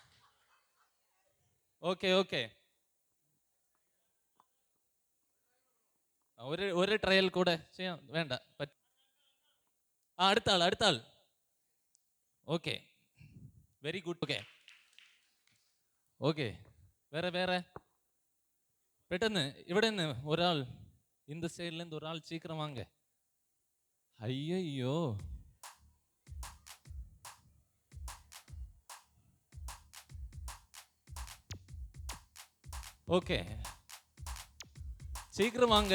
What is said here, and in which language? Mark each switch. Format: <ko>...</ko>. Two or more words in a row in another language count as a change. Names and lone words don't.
<ml>ഓക്കെ ഓക്കെ, ഒരു ട്രയൽ കൂടെ ചെയ്യാം. വേണ്ട, അടുത്ത ആൾ. ഓക്കെ,</ml> <en>very good.</en> <ml>ഓക്കെ ഓക്കെ, വേറെ പെട്ടെന്ന് ഇവിടെ നിന്ന് ഒരാൾ,</ml> <ta>இந்த சைட்ல இருந்து ஒரு ஆள் சீக்கிரம் வாங்க. ஐயோ, ஓகே, சீக்கிரம் வாங்க.</ta>